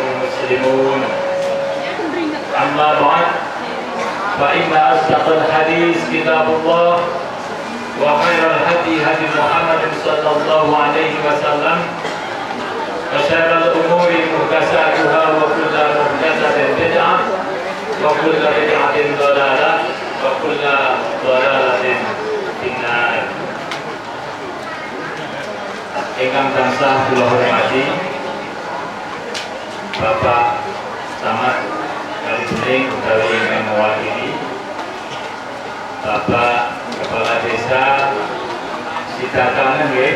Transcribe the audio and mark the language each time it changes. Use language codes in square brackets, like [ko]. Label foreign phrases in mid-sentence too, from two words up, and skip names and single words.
[ar] مسلمون أما بعد فإن أصدق الحديث كتاب الله وخير الهدي هدي محمد صلى الله عليه وسلم وشر الأمور محدثاتها وكل محدثة بدعة وكل بدعة ضلالة وكل ضلالة في النار. [jv] Ingkang tansah kula hormati Bapak Camat Kalibening utawi ingkang mewakili Bapak Kepala Desa Sidakangen nggih.